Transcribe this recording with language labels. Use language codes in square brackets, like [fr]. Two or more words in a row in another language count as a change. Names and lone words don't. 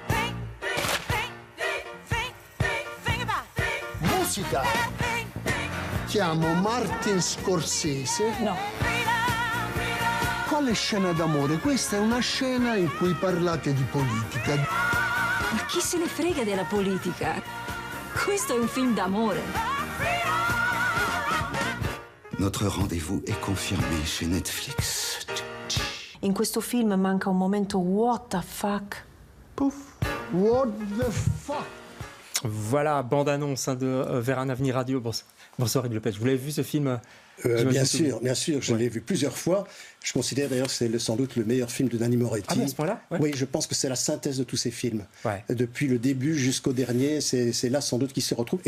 [it] Musica! Chiamo Martin Scorsese. No. Quale scena d'amore? Questa è una scena in cui parlate di politica. Ma chi se ne frega della politica? Questo è un film d'amore. [fr] Notre rendez-vous est confirmé chez Netflix. [it] In questo film manca un momento [en] what the fuck. Pouf! What the fuck? [fr] Voilà, bande-annonce de Vers un avenir radio. Bonsoir Hugues Lepage. Vous l'avez vu ce film? Bien sûr, je l'ai vu plusieurs fois. Je considère d'ailleurs que c'est sans doute le meilleur film de Nanni Moretti. Ah, mais à ce point-là? Ouais. Oui, je pense que c'est la synthèse de tous ces films. Ouais. Depuis le début jusqu'au dernier, c'est là sans doute qu'il se retrouve.